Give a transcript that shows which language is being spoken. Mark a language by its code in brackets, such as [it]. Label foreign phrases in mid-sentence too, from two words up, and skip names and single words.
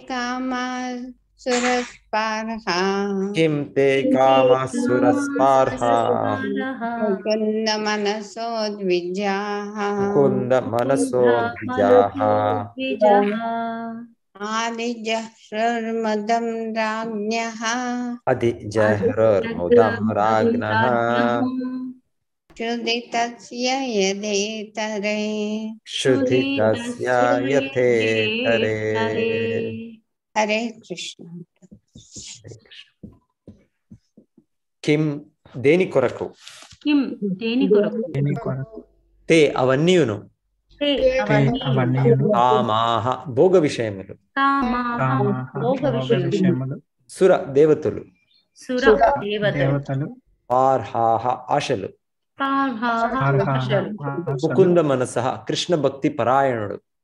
[sa] कामासुरस्पर्हा मुकुन्द मनसो द्विजाः अधिजह्रुर्मुदं राज्ञः क्षुधितस्य यथेतरे. हरे कृष्ण. [te] కిం దేని కొరకు, తే అవన్నీయును, కామాః భోగ విషయములు, సుర దేవతలు, స్పర్హాః ఆశలు, [sa] ముకుంద మనసః [te] కృష్ణ భక్తి పరాయణుడు,